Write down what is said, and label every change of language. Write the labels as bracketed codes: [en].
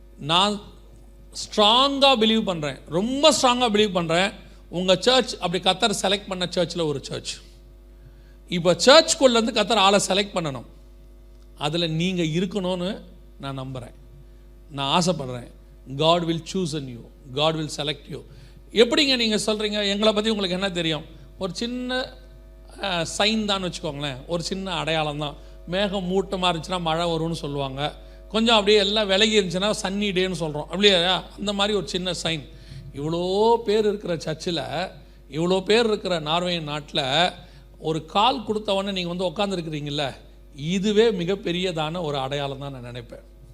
[ta] நான் ஸ்ட்ராங்காக பிலீவ் பண்ணுறேன், ரொம்ப ஸ்ட்ராங்காக பிலீவ் பண்ணுறேன். உங்கள் சர்ச் அப்படி கத்தர் செலக்ட் பண்ண சர்ச்சில் ஒரு சர்ச். இப்போ சர்ச்சுக்குள்ளேருந்து கத்தர் ஆளை செலக்ட் பண்ணணும். அதில் நீங்கள் இருக்கணும்னு நான் நம்புகிறேன், நான் ஆசைப்படுறேன். [en] God will choose you, God will select you. [ta] எப்படிங்க நீங்கள் சொல்கிறீங்க, எங்களை பற்றி உங்களுக்கு என்ன தெரியும்? ஒரு சின்ன சைன் தான் வச்சுக்கோங்களேன், ஒரு சின்ன அடையாளம் தான். மேகம் மூட்டமாக இருந்துச்சுன்னா மழை வரும்னு சொல்லுவாங்க, கொஞ்சம் அப்படியே எல்லாம் விலகி இருந்துச்சுன்னா சன்னி டேன்னு சொல்கிறோம், அப்படியே அந்த மாதிரி ஒரு சின்ன சைன். இவ்வளோ பேர் இருக்கிற சர்ச்சில், இவ்வளோ பேர் இருக்கிற நார்வே நாட்டில் ஒரு கால் கொடுத்தவொடனே நீங்கள் வந்து உட்காந்துருக்கிறீங்கள, இதுவே மிகப்பெரியதான ஒரு அடையாளம் தான் நான் நினைப்பேன்.